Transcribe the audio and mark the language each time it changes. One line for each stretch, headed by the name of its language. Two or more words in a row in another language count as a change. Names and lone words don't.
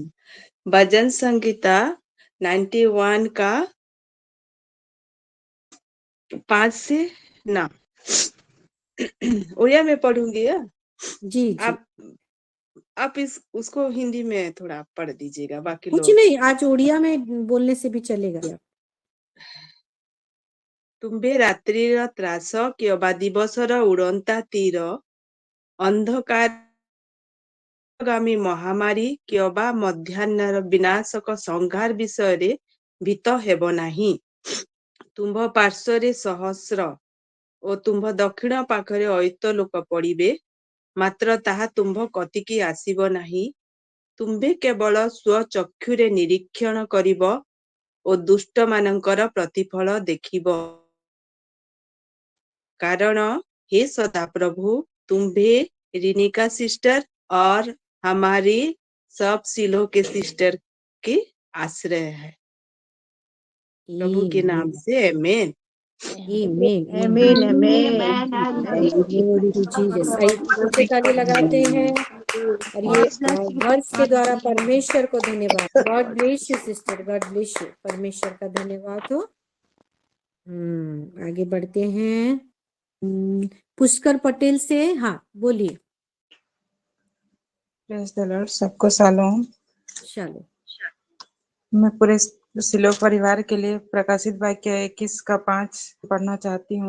Hindi: भजन संगीता 91 का 5 से ना उड़िया में पढ़ूंगी। जी आप आप उसको हिंदी में थोड़ा पढ़ दीजिएगा, बाकी कुछ लोग। नहीं, आज ओडिया में बोलने से भी चलेगा।
Odia: ତୁମ୍ଭେ ରାତ୍ରିର ତ୍ରାସ କିମ୍ବା ଦିବସର ଉଡ଼ନ୍ତା ତୀର, ଅନ୍ଧକାରଗାମୀ ମହାମାରୀ କିମ୍ବା ମଧ୍ୟାହ୍ନର ବିନାଶକ ସଂହାର ବିଷୟରେ ଭୀତ ହେବ ନାହିଁ। ତୁମ୍ଭ ପାର୍ଶ୍ୱରେ ସହସ୍ର ଓ ତୁମ୍ଭ ଦକ୍ଷିଣ ପାଖରେ ଅୟୁତ ଲୋକ ପଡ଼ିବେ, ମାତ୍ର ତାହା ତୁମ୍ଭ କତିକି ଆସିବ ନାହିଁ। ତୁମ୍ଭେ କେବଳ ସ୍ୱଚକ୍ଷୁରେ ନିରୀକ୍ଷଣ କରିବ ଓ ଦୁଷ୍ଟମାନଙ୍କର ପ୍ରତିଫଳ ଦେଖିବ।
Hindi: कारण हे सदाप्रभु, तुम्हें रिनिका सिस्टर और हमारे सब सिलो के सिस्टर के आश्रय है। प्रभु के नाम से आमीन। आमीन आमीन आमीन
English: Glory to Jesus.
Hindi: आइए छोटे ताली लगाते हैं और ये वर्ड्स के द्वारा परमेश्वर को धन्यवाद।
English: God bless you sister, God bless you.
Hindi: परमेश्वर का धन्यवाद हो। आगे बढ़ते हैं। पुष्कर पटेल से, हाँ बोलिए।
English: Praise the Lord, सबको शालोम।
Hindi: चलो, मैं पूरे सिलो परिवार के लिए प्रकाशित वाक्य 21:5 पढ़ना चाहती हूँ।